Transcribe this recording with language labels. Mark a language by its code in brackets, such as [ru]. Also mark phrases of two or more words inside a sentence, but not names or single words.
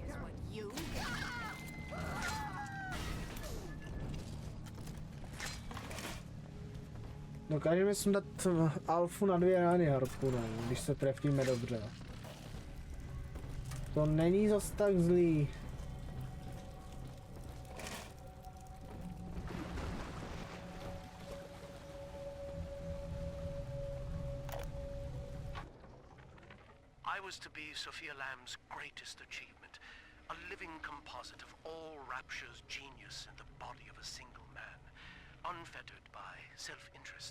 [cs] Dokážeme sundat alfu na 2 rány harpunem, když se trefíme dobře. To není zas tak zlý. [en] To be Sophia Lamb's greatest achievement, a living composite of all Rapture's genius in the body of a single man, unfettered by self-interest.